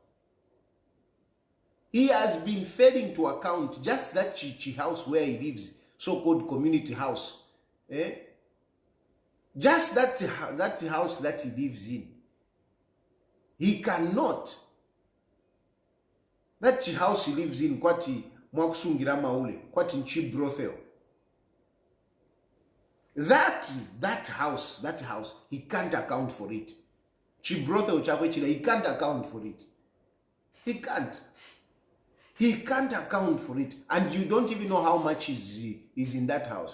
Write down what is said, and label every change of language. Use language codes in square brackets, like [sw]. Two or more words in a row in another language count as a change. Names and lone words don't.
[en] He has been failing to account just that Chichi house where he lives, so-called community house. Just that house that he lives in. He cannot. That house he lives in, [ny] kwati mwakusungira maule, kwati nchi brothel. [en] That house, he can't account for it. [ny] Chibrothel chakwechila, [en] he can't account for it. He can't. He can't account for it. And you don't even know how much is in that house.